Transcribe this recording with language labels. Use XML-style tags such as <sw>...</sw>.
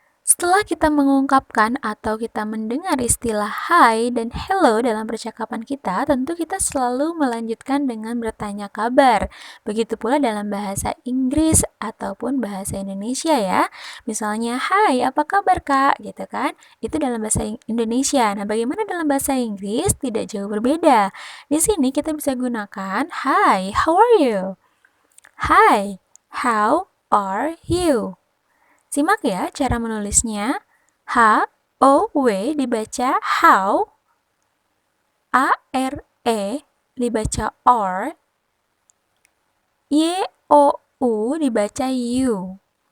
<id>Setelah kita mengungkapkan atau kita mendengar istilah hi dan hello dalam percakapan kita, tentu kita selalu melanjutkan dengan bertanya kabar. Begitu pula dalam bahasa Inggris ataupun bahasa Indonesia ya. Misalnya, hai, apa kabar kak? Gitu kan? Itu dalam bahasa Indonesia. Nah, bagaimana dalam bahasa Inggris? Tidak jauh berbeda. Di sini kita bisa gunakan,</id> <en>hi, how are you? Hi, how are you?</en> <id>Simak ya cara menulisnya. H-O-W dibaca how, A-R-E dibaca or, Y-O-U dibaca you.</id>